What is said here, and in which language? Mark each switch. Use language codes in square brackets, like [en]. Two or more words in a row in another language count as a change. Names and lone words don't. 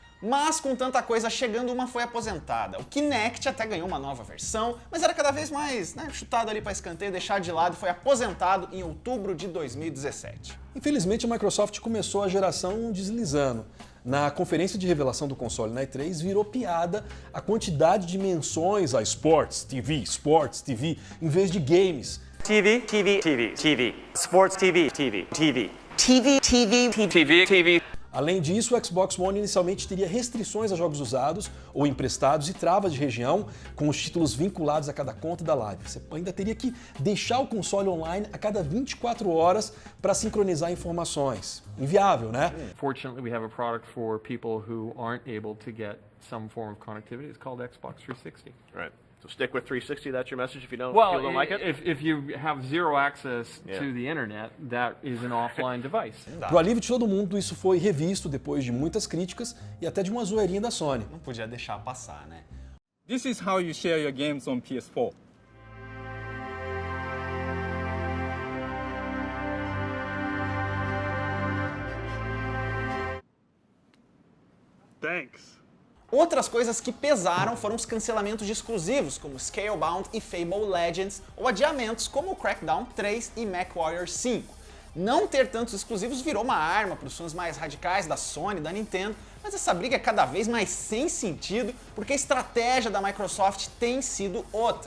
[pt] Mas com tanta coisa chegando, uma foi aposentada. O Kinect até ganhou uma nova versão, mas era cada vez mais chutado ali para escanteio, deixado de lado e foi aposentado em outubro de 2017. Infelizmente, a Microsoft começou a geração deslizando. Na conferência de revelação do console na E3, virou piada a quantidade de menções a Sports TV, em vez de games. TV, TV, TV, TV. Sports TV, TV, TV. TV, TV, TV, TV. Além disso, o Xbox One inicialmente teria restrições a jogos usados ou emprestados e travas de região, com os títulos vinculados a cada conta da Live. Você ainda teria que deixar o console online a cada 24 horas para sincronizar informações. Inviável, né? [en] Fortunately, we have a product for people who aren't able to get some form of connectivity. It's called Xbox 360. Right. So stick with 360. That's your message if you don't, like it? If you have zero access to the internet, that is an offline device. [pt] Pro alívio de todo mundo, isso foi revisto depois de muitas críticas e até de uma zoeirinha da Sony. Não podia deixar passar, né? [en] This is how you share your games on PS4. Thanks. [pt] Outras coisas que pesaram foram os cancelamentos de exclusivos, como Scalebound e Fable Legends, ou adiamentos como Crackdown 3 e MechWarrior 5. Não ter tantos exclusivos virou uma arma para os fãs mais radicais da Sony, da Nintendo, mas essa briga é cada vez mais sem sentido, porque a estratégia da Microsoft tem sido outra.